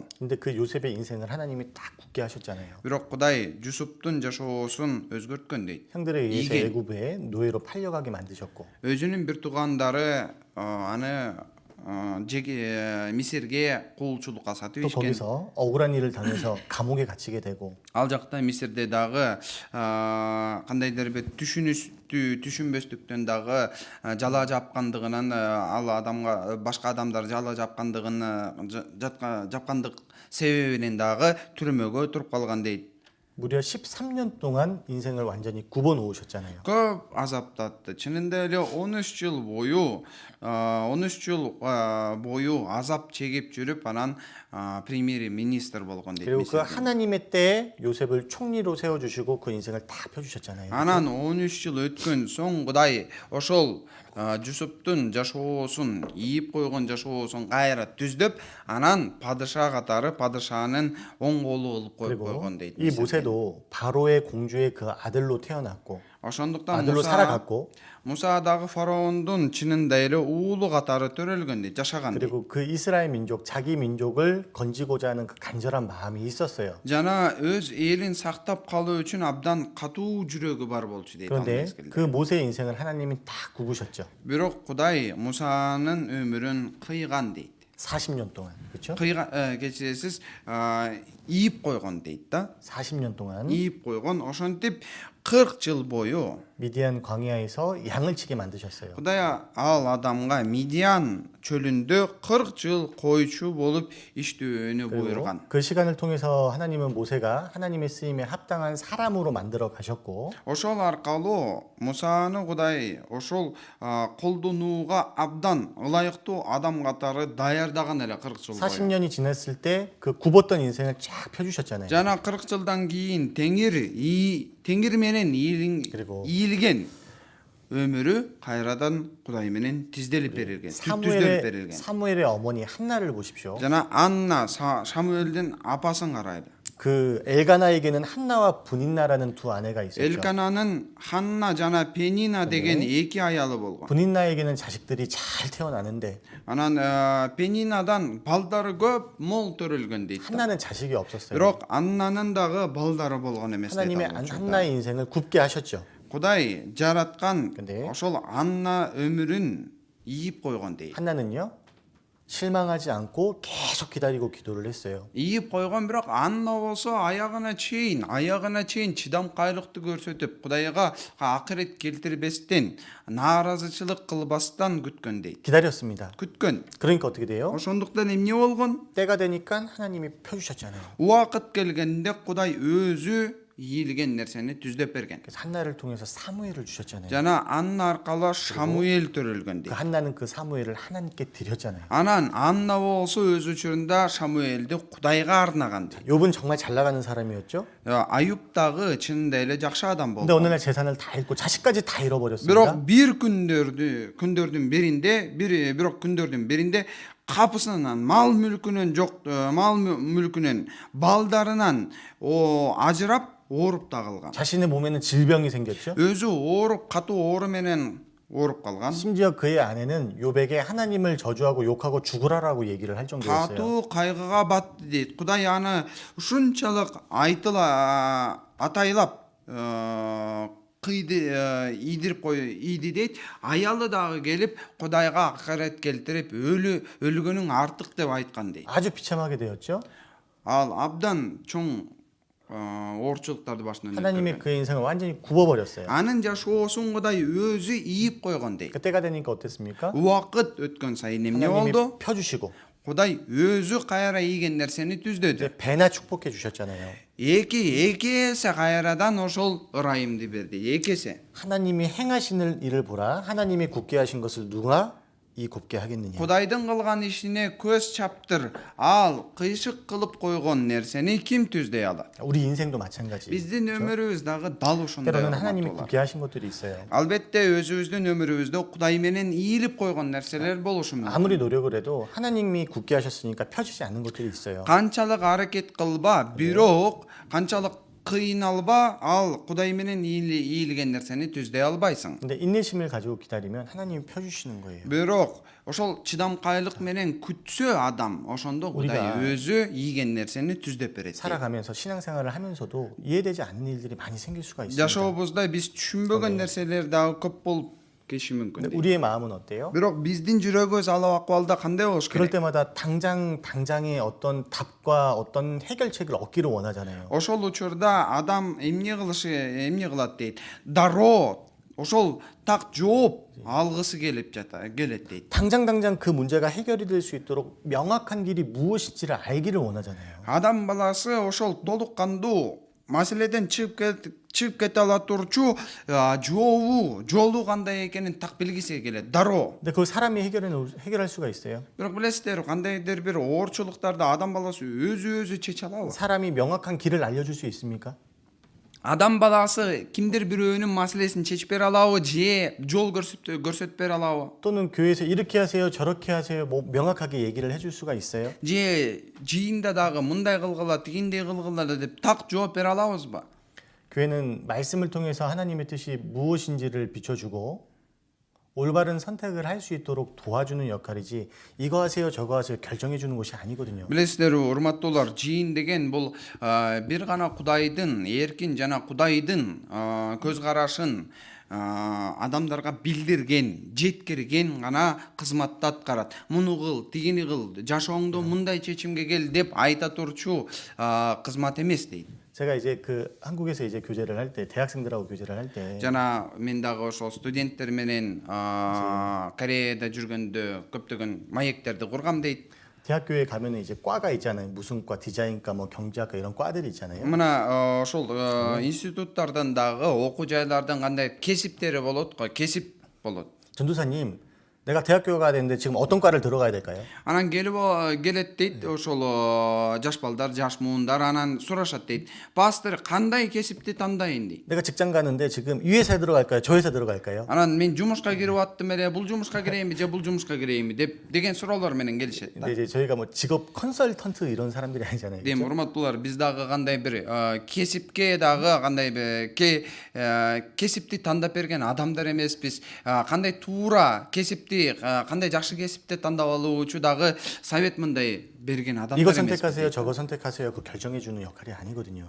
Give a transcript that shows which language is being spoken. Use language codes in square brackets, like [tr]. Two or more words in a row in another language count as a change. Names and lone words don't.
[ko] 근데 그 요셉의 인생을 하나님이 딱 굳게 하셨잖아요. [ky] бирок Кудай Жусуптун жашоосун өзгөрткөн дейт. [ko] 형들에 의해서 이게- 애굽에 노예로 팔려가게 만드셨고 [ky] өзүнүн бир туугандары аны Мисирге кулчулукка сатып [ko] 또 [ky] ишкен. [ko] 거기서 억울한 일을 당해서 감옥에 갇히게 되고 [ky] Ал жакта Мисирде дагы кандайдыр бир түшүнбөстүктөн дагы жала жапкандыгынан ал адамга башка адамдар жала жапкандык себебинен дагы түрмөгө туруп калган дейт. [ko] 무려 13년 동안 인생을 완전히 굽어 놓으셨잖아요. [ky] көп азаптатты. чынында эле 13 жыл бою 13 жыл бою азап чегип жүрүп анан премьер министр болгон дейт. [ko] 그리고 그 하나님의 때에 요셉을 총리로 세워 주시고 그 인생을 다 펴 주셨잖아요. [ky] Анан 13 жыл өткөн соң Кудай ошол Жусуптун жашоосун, ийип койгон жашоосун кайра түздөп, анан падыша катары падышанын оң колу кылып коюп [ko] 그리고 [ky] койгон дейт. [ko] 이 모세도 바로의 공주의 그 아들로 태어났고 [ky] ошондуктан [ko] 아들로 살아갔고 [ky] Муса дагы фараондун чынында эле уулу катары төрөлгөн дейт, жашаган дейт. [ko] 그리고 그 이스라엘 민족 자기 민족을 건지고자 하는 그 간절한 마음이 있었어요. [ky] Жана өз элин сактап калуу үчүн абдан катуу жүрөгү бар болчу дейт. [ko] 그런데 그 모세의 인생을 하나님이 다 굽으셨죠. [ky] Бирок Кудай Мусанын өмүрүн кыйган дейт. [ko] 40년 동안. 그렇죠? [ky] кечиресиз, ийип койгон дейт да. [ko] 40년 동안 [ky] ийип койгон, ошентип 40 жыл бою [ko] 미디안 광야에서 양을 치게 만드셨어요. [ky] Кудай ал адамга Мидиан чөлүндө 40 жыл койчу болуп иштөөнү [ko] 그리고 [ky] буйруган. [ko] 그 시간을 통해서 하나님은 모세가 하나님의 쓰임에 합당한 사람으로 만들어 가셨고 [ky] Ошол аркылуу Мусаны Кудай ошол колдонууга абдан ылайыктуу адам катары даярдаган эле 40 жыл бою. [ko] 40년이 지났을 때 그 굽었던 인생을 쫙 펴주셨잖아요. [ky] Жана 40 жылдан кийин Теңир менен [ko] 그리고 [ky] ийилген өмүрү кайрадан Кудай менен тизделип берилген, түздөлүп берилген. [ko] 사무엘의 어머니 한나를 보십시오. [ky] Жана Анна Самуэлдин апасын карайлы. [ko] 그 엘가나에게는 한나와 분인나라는 두 아내가 있었죠. [ky] Элкананын Ханна жана Пенина деген эки аялы болгон. [ko] 분인나에게는 자식들이 잘 태어나는데 [ky] Анан Пенинадан балдары көп, мол төрөлгөн дейт. [ko] 한나는 자식이 없었어요. [ky] Бирок Аннанын дагы балдары болгон эмес дейт. [ko] 하나님의 한나의 인생을 굽게 하셨죠. [ky] Кудай жараткан [ko] 근데 [ky] ошол Анна өмүрүн ийип койгон дейт. [ko] 한나는요 실망하지 않고 계속 기다리고 기도를 했어요. [ky] ийип койгон, бирок Анна болсо аягына чейин чыдамкайлыкты көрсөтүп, Кудайга акырет келтирбестен, нааразычылык кылбастан күткөн дейт. [ko] 기다렸습니다. [ky] күткөн. [ko] 그러니까 어떻게 돼요? [ky] ошондуктан эмне болгон? [ko] 때가 되니까 하나님이 펴주셨잖아요. [ky] Убакыт келгенде Кудай өзү ийилген нерсени түздөп берген. [ko] 그래서 한나를 통해서 사무엘을 주셨잖아요. [ky] жана Анна аркылуу Шамуэл төрөлгөн [ko] 그 [ky] дейт. [ko] 한나는 그 사무엘을 하나님께 드렸잖아요. [ky] Анан Анна болсо өз учурунда Шамуэлди Кудайга арнаган дейт. [ko] 욥은 정말 잘 나가는 사람이었죠. [ky] Аюп дагы чынында эле жакшы адам [ko] 근데 [ky] болгон. [ko] 어느 날 재산을 다 잃고 자식까지 다 잃어버렸습니다. [ky] бирок күндөрдүн биринде капысынан мал мүлкүнөн балдарынан ажырап ооруп да калган. [ko] 자신의 몸에는 질병이 생겼죠. [ky] өзү катуу оору менен ооруп калган. [ko] 심지어 그의 아내는 욥에게 하나님을 저주하고 욕하고 죽으라라고 얘기를 할 정도였어요. [ky] катуу кайгыга батты дейт. Кудай аны ушунчалык атайлап ийди дейт. Аялы дагы келип Кудайга акырет келтирип өлгөнүң артык деп айткан дейт. [ko] 아주 비참하게 되었죠. [ky] Ал абдан чоң оорчулуктарды башынан [ko] 하나님이 그의 인생을 완전히 굽어버렸어요. [ky] анын жашоосун Кудай өзү ийип койгон дейт. [ko] 그때가 되니까 어땠습니까? [ky] Убакыт өткөн сайын эмне [ko] 하나님이 [ky] болду? [ko] 펴주시고 [ky] Кудай өзү кайра ийген нерсени түздөдү. [ko] 이제 배나 축복해 주셨잖아요. [ky] эки эсе кайрадан ошол ырайымды берди. эки эсе. [ko] 하나님이 행하시는 일을 보라. 하나님이 굽게 하신 것을 누가 이 굽게 하겠느냐. [ky] Кудайдын кылган ишине көз чаптыр. Ал кыйшык кылып койгон нерсени ким түздөй алат? [ko] 우리 인생도 마찬가지. [ky] Биздин өмүрүбүз дагы дал ошондой. [ko] 때로는 하나님이 굽게 하신 것들이 있어요. [ky] Албетте өзүбүздүн өмүрүбүздө Кудай менен ийилип койгон нерселер болушу мүмкүн. [ko] 아무리 노력을 해도 하나님이 굽게 하셨으니까 펴지지 않는 것들이 있어요. [ky] канчалык аракет кылба, бирок канчалык кыйналба, ал Кудай менен ийилген нерсени түздөй албайсың. [ko] 근데 인내심을 가지고 기다리면 하나님이 펴주시는 거예요. [ky] Бирок ошол чыдамкайлык менен күтсө адам, ошондо Кудай [ko] 우리가 [ky] өзү ийген нерсени түздөп берет. [ko] 살아가면서 신앙생활을 하면서도 이해되지 않는 일들이 많이 생길 수가 있습니다. [ky] жашообузда биз түшүнбөгөн нерселер дагы көп болуп кетиши мүмкүн. [ko] 근데 우리의 마음은 어때요? [ky] Бирок биздин жүрөгүбүз ал акыбалда кандай болуш [ko] 그럴 [ky] керек? [ko] 때마다 당장의 어떤 답과 어떤 해결책을 얻기를 원하잖아요. [ky] Ошол учурда адам эмне кылат дейт? Дароо, ошол так жооп алгысы келет дейт. [ko] 당장 그 문제가 해결이 될 수 있도록 명확한 길이 무엇인지를 알기를 원하잖아요. [ky] Адам баласы ошол толук кандуу маселеден чыгып кете ала турчу жолу кандай экенин так билгиси келет. Дароо. [ko] 근데 그걸 사람이 해결할 수가 있어요. [ky] Бирок билесиздер, кандайдыр бир оорчулуктарды адам баласы өзү чече алабы? [ko] 사람이 명확한 길을 알려줄 수 있습니까? [ky] Адам баласы кимдир бирөөнүн маселесин чечип бере алабы же жол көрсөтүп бере алабы? [ko] 또는 교회에서 이렇게 하세요, 저렇게 하세요, 뭐 명확하게 얘기를 해줄 수가 있어요. [ky] же жыйында дагы мындай кылгыла, тигиндей кылгыла деп так жооп бере алабызбы? [ko] 교회는 말씀을 통해서 하나님의 뜻이 무엇인지를 비춰주고 올바른 선택을 할 수 있도록 도와주는 역할이지 이거 하세요 저거 하세요 결정해 주는 것이 아니거든요. [ky] Билесиздерби, урматтуулар, жыйын деген бул бир гана Кудайдын эркин жана Кудайдын көз карашын адамдарга билдирген, жеткирген гана кызматты аткарат. Муну кыл, тигини кыл, жашооңдо мындай чечимге кел деп айта турчу кызмат эмес дейт. [ko] 제가 이제 한국에서 이제 교제를 할 때 대학생들하고 교제를 할 때 [ky] Жана мен дагы ошол студенттер менен Кореяда жүргөндө көптөгөн маектерди кургам дейт. [ko] 대학교에 가면은 이제 과가 있잖아요. 무슨 과, 디자인과, 뭐 경제학과 이런 과들이 있잖아요. [ky] Мына ошол институттардан дагы окуу жайлардан кандай кесиптери болот го, кесип болот. [ko] 전도사님, 내가 대학교 가야 되는데 지금 어떤 과를 들어가야 될까요? [ky] Анан келет дейт ошол жаш балдар, жаш муундар анан сурашат дейт. Пастор кандай кесипти тандайын дейт. [ko] 내가 직장 가는데 지금 이 회사에 들어갈까요? 저 회사 들어갈까요? [ky] Анан мен жумушка кирип аттым эле, бул жумушка кирейинби же бул жумушка кирейинби деген суроолор менен келишет. [ko] 근데 이제 저희가 뭐 직업 컨설턴트 이런 사람들이 아니잖아요. [ky] Дем урматтуулар, биз дагы кандай бир кесипке дагы кандай бир кесипти тандап берген адамдар эмеспиз. Кандай туура кесипти, кандай жакшы кесипти тандап алуу үчүн дагы совет мындай берген адамдар [ko] 이거 [ky] эмес. [ko] 선택하세요, 저거 선택하세요. 그 결정해 주는 역할이 아니거든요.